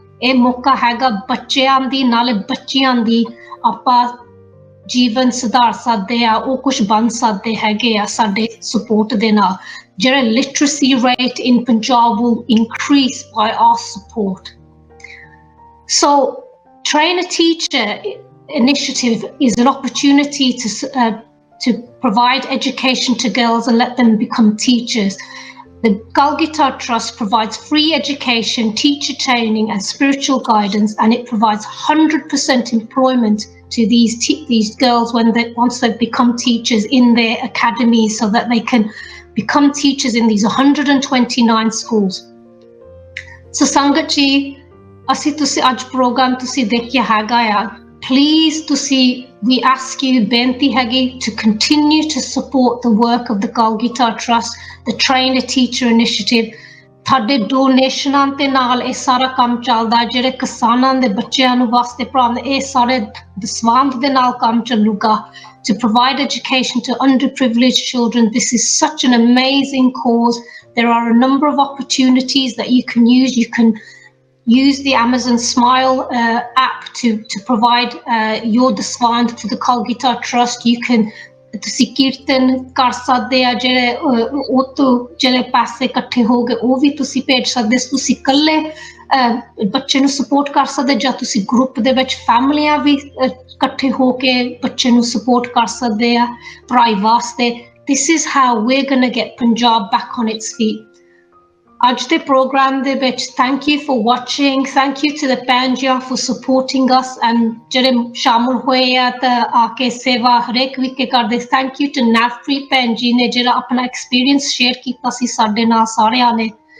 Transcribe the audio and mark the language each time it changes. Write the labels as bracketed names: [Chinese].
[Punjabi] ਇਹ ਮੌਕਾ ਹੈਗਾ ਬੱਚਿਆਂ ਦੀ, ਨਾਲੇ ਬੱਚੀਆਂ ਦੀ ਆਪਾਂ ਜੀਵਨ ਸੁਧਾਰ ਸਕਦੇ ਆ, ਉਹ ਕੁਝ ਬਣ ਸਕਦੇ ਹੈਗੇ ਆ ਸਾਡੇ ਸਪੋਰਟ ਦੇ ਨਾਲ। ਜਿਹੜਾ [English] Literacy rate in Punjab will increase by our support. So Train a Teacher initiative is an opportunity to provide education to girls and let them become teachers. The Kal-Gita Trust provides free education, teacher training and spiritual guidance, and it provides 100% employment to these girls once they've become teachers in their academies, so that they can become teachers in these 129 schools. So Sangat ji, [Punjabi] ਅਸੀਂ ਤੁਸੀਂ ਅੱਜ programme ਤੁਸੀਂ ਦੇਖਿਆ ਹੈਗਾ ਆ, please ਤੁਸੀਂ [English] we ask you, [Punjabi] ਬੇਨਤੀ ਹੈਗੀ [English] to continue to support the work of the Kal-Gita Trust, the Train a Teacher initiative. [Punjabi] ਤੁਹਾਡੇ ਡੋਨੇਸ਼ਨਾਂ ਦੇ ਨਾਲ ਇਹ ਸਾਰਾ ਕੰਮ ਚੱਲਦਾ, ਜਿਹੜੇ ਕਿਸਾਨਾਂ ਦੇ ਬੱਚਿਆਂ ਨੂੰ ਵਾਸਤੇ ਪੜ੍ਹਾਉਂਦੇ ਇਹ ਸਾਰੇ ਦਸਵੰਧ ਦੇ ਨਾਲ ਕੰਮ ਚੱਲੂਗਾ। [English] To provide education to underprivileged children, this is such an amazing cause. There are a number of opportunities that you can use. You can use the Amazon Smile app to provide your despond to the Kal-Gita Trust. You can [Punjabi] ਤੁਸੀਂ ਕੀਰਤਨ ਕਰ ਸਕਦੇ ਆ, ਜਿਹੜੇ ਉਹ ਤੋਂ ਜਿਹੜੇ ਪੈਸੇ ਇਕੱਠੇ ਹੋ ਗਏ ਉਹ ਵੀ ਤੁਸੀਂ ਭੇਜ ਸਕਦੇ। ਤੁਸੀਂ ਇਕੱਲੇ ਬੱਚੇ ਨੂੰ ਸਪੋਰਟ ਕਰ ਸਕਦੇ, ਜਾਂ ਤੁਸੀਂ ਗਰੁੱਪ ਦੇ ਵਿੱਚ ਫੈਮਲੀਆਂ ਵੀ ਇਕੱਠੇ ਹੋ ਕੇ ਬੱਚੇ ਨੂੰ ਸਪੋਰਟ ਕਰ ਸਕਦੇ ਆ ਪੜ੍ਹਾਈ ਵਾਸਤੇ। [English] This is how we're going to get Punjab back on its feet. [Punjabi] ਅੱਜ ਦੇ ਪ੍ਰੋਗਰਾਮ ਦੇ ਵਿੱਚ [English] thank you for watching, thank you to the Pangea for supporting us, and [Punjabi] ਜਿਹੜੇ ਸ਼ਾਮਲ ਹੋਏ ਆ ਤਾਂ ਆ ਕੇ ਸੇਵਾ ਹਰੇਕ ਵੀਕ ਕਰਦੇ। [English] thank you to [Punjabi] ਨਵਪ੍ਰੀਤ ਭੈਣ ਜੀ ਨੇ ਜਿਹੜਾ ਆਪਣਾ ਐਕਸਪੀਰੀਅੰਸ ਸ਼ੇਅਰ ਕੀਤਾ ਸੀ ਸਾਡੇ ਨਾਲ ਸਾਰਿਆਂ ਨੇ।